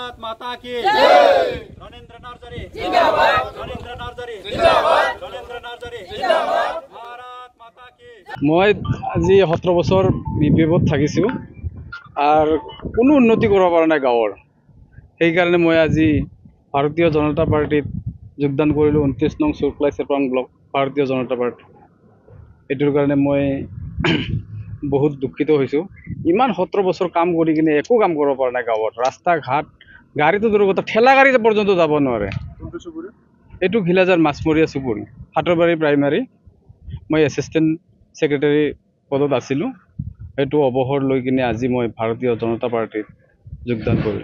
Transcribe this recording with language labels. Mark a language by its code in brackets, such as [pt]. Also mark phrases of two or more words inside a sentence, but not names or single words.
[hi] भारत माता की रविंद्र नार्जारी जिंदाबाद रविंद्र नार्जारी जिंदाबाद रविंद्र नार्जारी जिंदाबाद भारत माता की [as] মই আজি 17 বছৰ বিপিএফত থাকিছো আর কোনো উন্নতি কৰিব পৰা নাই গাঁৱৰ সেই কাৰণে মই আজি ভাৰতীয় জনতা পাৰ্টিত যোগদান কৰিলো 29 নং সুৰপ্লাই চেপাং ব্লক ভাৰতীয় জনতা পাৰ্টি এটোৰ কাৰণে মই বহুত দুঃখিত হৈছো ইমান 17 বছৰ কাম কৰি কিনে একো কাম কৰিব পৰা নাই গাঁৱত ৰাস্তা ঘাট গাড়ীটো দূৰৰ কথা ঠেলা গাড়ী পৰ্যন্ত যাব নোৱাৰে এটো ঘিলাজাৰ মাছমৰীয়া চুবুৰী হাটৰবাৰী প্ৰাইমাৰী মই এসিস্টেন্ট সেক্ৰেটাৰী পদত আছিলো এটো অবহৰ লৈ কিনে আজি মই ভাৰতীয় জনতা পাৰ্টিত যোগদান কৰিলো